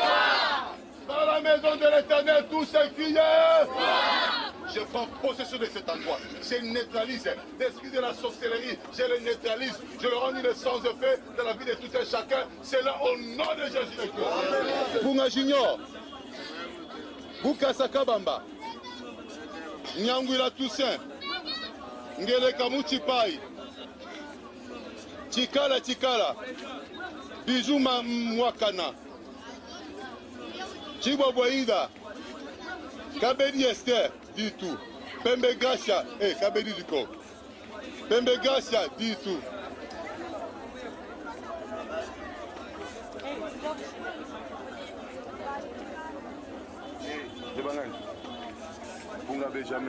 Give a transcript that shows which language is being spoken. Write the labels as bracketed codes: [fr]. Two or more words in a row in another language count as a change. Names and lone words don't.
[fr] Dans la maison de l'Éternel, tout ce qui est. Je prends possession de cet endroit. Je neutralise l'esprit de la sorcellerie. Je le neutralise. Je le rends une sans effet dans la vie de tout un chacun. C'est là au nom de Jésus-Christ. Bunga Junior. Bukasa Kabamba. Nyangwila Toussaint. Ngele Kamuchi Pai. Chikala Chikala. Bijou Mwakana. Chibwa Boïda. Kabedi Esther. Dis tout. Pembe Gassia, Kabedi du Coq. Pembe Gassia, dis tout. Vous n'avez jamais.